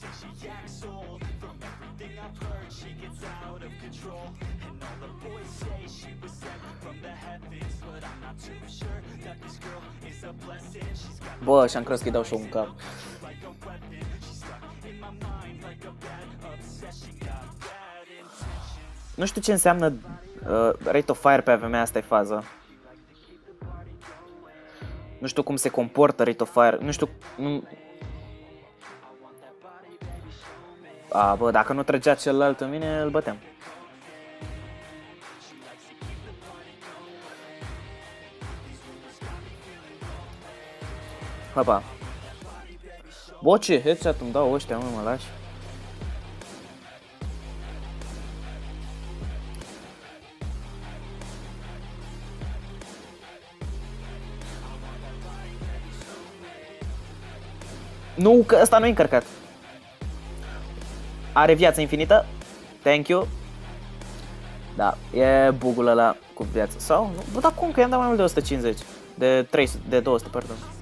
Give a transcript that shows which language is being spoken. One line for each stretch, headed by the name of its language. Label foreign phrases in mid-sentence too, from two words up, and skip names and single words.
Romanian: Bă, și-am crezut că îi dau și-o un cap. Nu știu ce înseamnă
English: rate of fire
Romanian: pe AVM, asta e faza. Nu știu cum se comportă
English: rate of fire,
Romanian: nu știu... A, bă, dacă nu trăgea celălalt în mine, îl băteam. Hopa. Bă, ce headshot îmi dau ăștia, mă lași? Nu, că ăsta nu e încărcat. Are viață infinită.
English: Thank you.
Romanian: Da, e bugul ăla cu viață. Sau? Nu, bă, dar cum? Că i-am dat mai mult de 150. De 300, de 200, pardon.